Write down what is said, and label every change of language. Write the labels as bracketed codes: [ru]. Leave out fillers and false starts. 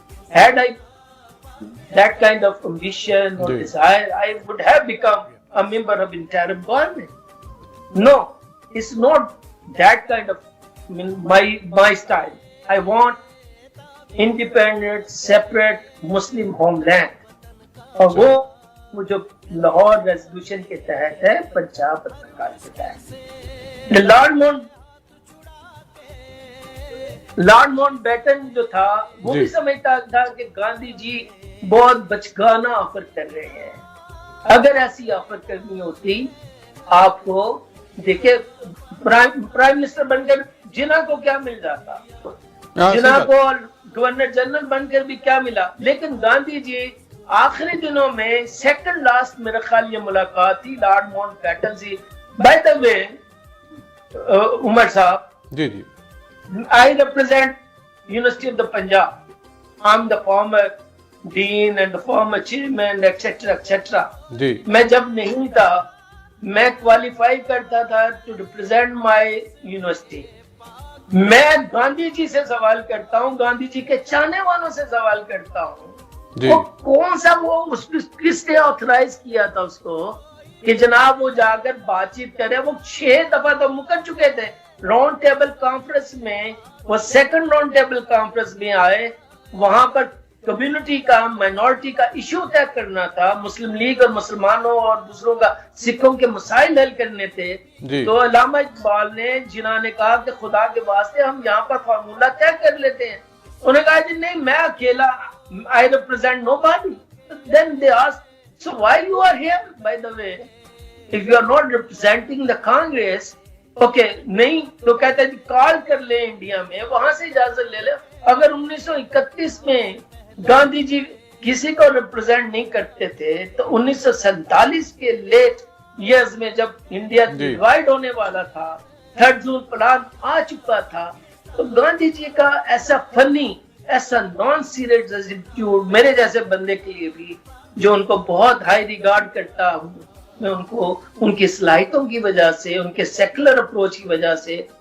[en] Had I that kind of ambition or desire, I would have become a member of interim government. No, it's not that kind of my style. I want independent, separate Muslim homeland. [ur] اور وہ جو Lahore resolution کے تحت ہے، پنجاب پترکار کے تحت، lord Mount beaten جو تھا وہ بھی سمجھتا تھا کہ گاندھی جی بہت بچگانہ آفر کر رہے ہیں. اگر ایسی آفر کرنی ہوتی، آپ کو دیکھیں پرائم منسٹر بن کر جناح کو کیا مل جاتا، جناح کو گورنر جنرل بن کر بھی کیا ملا. لیکن گاندھی جی آخری دنوں میں سیکنڈ لاسٹ میرا خیال یہ ملاقات تھی لارڈ ماؤنٹ بیٹن سے. بائی دا وے عمر صاحب، جی جی، [en] I represent University of the Punjab. I'm the former dean and the former chairman, etc. [ur] جی میں جب نہیں تھا، میں کوالیفائی کرتا تھا [en] to represent my university. [ur] میں گاندھی جی سے سوال کرتا ہوں، گاندھی جی کے چاہنے والوں سے سوال کرتا ہوں، وہ کون سا وہ کس نے آتھرائز کیا تھا اس کو کہ جناب وہ جا کر بات چیت کرے. وہ 6 دفعہ تو مکر چکے تھے راؤنڈ ٹیبل کانفرنس میں. وہ سیکنڈ راؤنڈ ٹیبل کانفرنس میں آئے، وہاں پر کمیونٹی کا مائنورٹی کا ایشو طے کرنا تھا، مسلم لیگ اور مسلمانوں اور دوسروں کا سکھوں کے مسائل حل کرنے تھے. تو علامہ اقبال نے جناح نے کہا کہ خدا کے واسطے ہم یہاں پر فارمولا طے کر لیتے ہیں. انہوں نے کہا جی نہیں، میں اکیلا، [en] I represent nobody. Then they asked, so why you are here, by the way? If you are not representing the Congress, okay, [ur] نہیں تو کہتا ہے کال کر لے انڈیا میں، وہاں سے اجازت لے لے. اگر 1931 میں گاندھی جی کسی کو ریپرزینٹ نہیں کرتے تھے تو 1947 کے لیٹ ایئرز میں جب انڈیا ڈیوائیڈ ہونے والا تھا، 3rd زون پلان آ چکا تھا، تو گاندھی جی کا ایسا فنی، ایسا نان سیریس ایٹیٹیوڈ میرے جیسے بندے کے لیے بھی، جو ان کو بہت ہائی ریگارڈ کرتا ہوں میں ان کو، ان کی صلاحیتوں کی وجہ سے، ان کے سیکولر اپروچ کی وجہ سے.